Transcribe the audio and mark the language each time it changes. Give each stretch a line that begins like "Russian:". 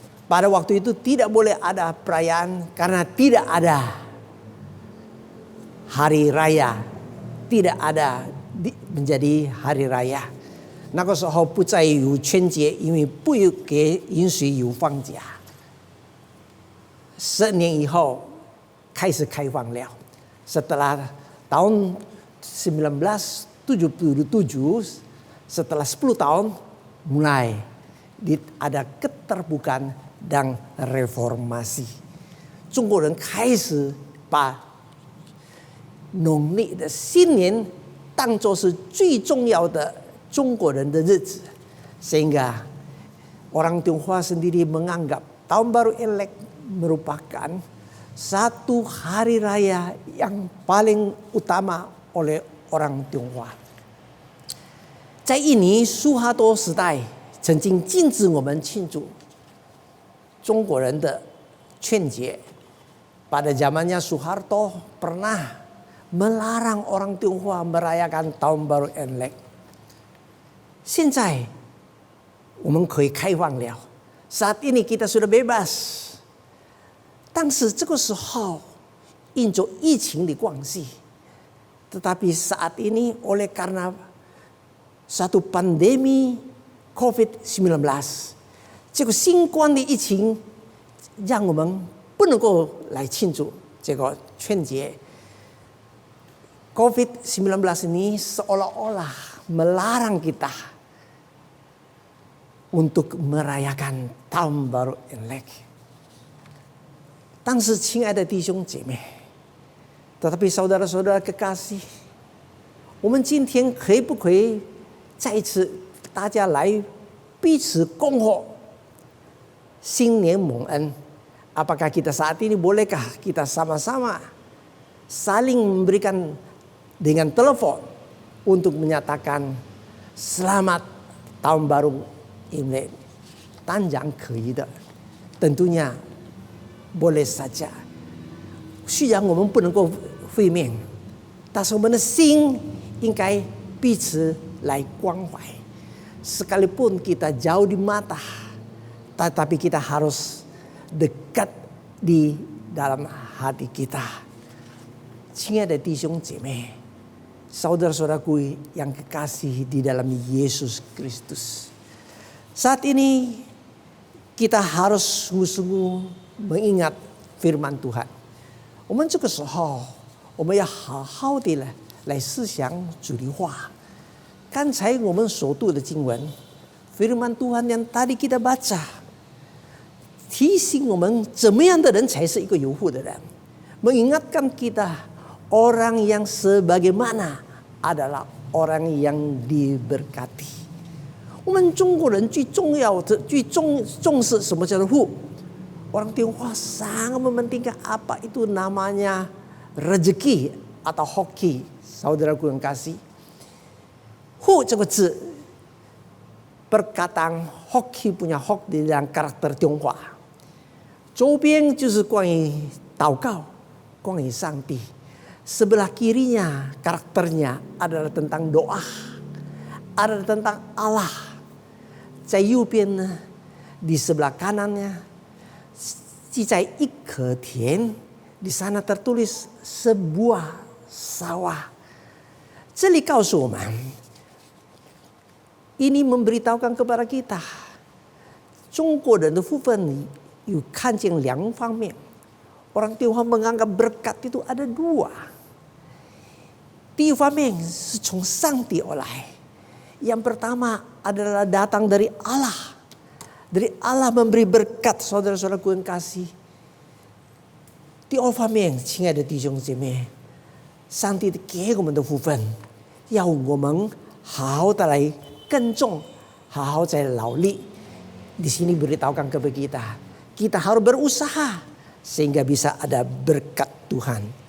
Indonesian: Pada waktu itu tidak boleh ada perayaan karena tidak ada hari raya, tidak ada menjadi hari raya.
Chinese: 那个时候不再有春节，因为不允许有放假。 10年以后开始开放了。
Indonesian: Setelah tahun 1977, setelah 10 tahun mulai ada keterbukaan dan reformasi.
Chinese: 中国人开始把农历的新年当作是最重要的中国人的日子，
Indonesian: sehingga orang Tionghoa sendiri menganggap Tahun Baru Imlek merupakan satu hari raya yang paling utama oleh orang Tionghoa.
Chinese: 在印尼苏哈多时代， 曾经禁止我们庆祝中国人的春节，
Indonesian: pada zamannya Soeharto pernah melarang orang Tionghoa merayakan Tahun Baru Imlek.
Chinese: 现在我们可以开放了。
Indonesian: Saat ini kita sudah bebas.
Chinese: 但是这个时候因着疫情的关系，
Indonesian: tetapi saat ini oleh karena satu pandemi COVID-19，
Chinese: 这个新冠的疫情让我们不能够来庆祝这个春节。
Indonesian: COVID-19 ini seolah-olah melarang kita untuk merayakan Tahun Baru Imlek.
Chinese: 但是亲爱的弟兄姐妹，
Indonesian: tetapi saudara-saudara kekasih，
Chinese: 我们今天可不可以再一次大家来彼此恭贺新年蒙恩？
Indonesian: Apakah kita saat ini bolehkah kita sama-sama saling memberikan dengan telepon untuk menyatakan selamat Tahun Baru Imlek?
Chinese: 当然可以的，
Indonesian: tentunya boleh saja。
Chinese: 虽然我们不能够会面， 但是我们的心应该彼此来关怀。
Indonesian: Sekalipun kita jauh di mata, tetapi kita harus dekat di dalam hati kita.
Chinese: 亲爱的弟兄姐妹，
Indonesian: saudara-saudaraku yang kekasih di dalam Yesus Kristus. Saat ini kita harus sungguh-sungguh mengingat firman Tuhan.
Chinese: 我们这个时候，我们要好好的来思想主的话。刚才我们所读的经文，
Indonesian: firman Tuhan yang tadi kita baca，
Chinese: 提醒我们怎么样的人才是一个有福的人，
Indonesian: mengingatkan kita orang yang sebagaimana adalah orang yang diberkati。
Chinese: 我们中国人最重要的、最重视什么叫做福？
Indonesian: Orang Tionghoa sangat mementingkan apa itu namanya rezeki atau hoki. Saudaraku yang kasih. Hu
Chinese: 这个字
Indonesian: perkataan hoki punya hok di dalam karakter Tionghoa.
Chinese: 周边就是关于祷告，关于上帝。
Indonesian: Sebelah kirinya karakternya adalah tentang doa, adalah tentang Allah.
Chinese: 在右边呢，
Indonesian: di sebelah kanannya
Chinese: 记在一棵田，
Indonesian: di sana tertulis sebuah sawah。
Chinese: 这里告诉我们，
Indonesian: ini memberitahukan kepada kita，
Chinese: 中国人的福分有看见两方面。
Indonesian: Orang Tionghoa menganggap berkat itu ada dua。
Chinese: 第一方面是从上帝而来，
Indonesian: yang pertama adalah datang dari Allah。 Dari Allah memberi berkat saudara-saudaraku yang kasih。
Chinese: 第二方面， 亲爱的弟兄姐妹， 上帝给我们的福分， 要我们好好的来耕种， 好好在劳力。
Indonesian: Di sini beritahukan kepada kita， kita harus berusaha sehingga bisa ada berkat Tuhan。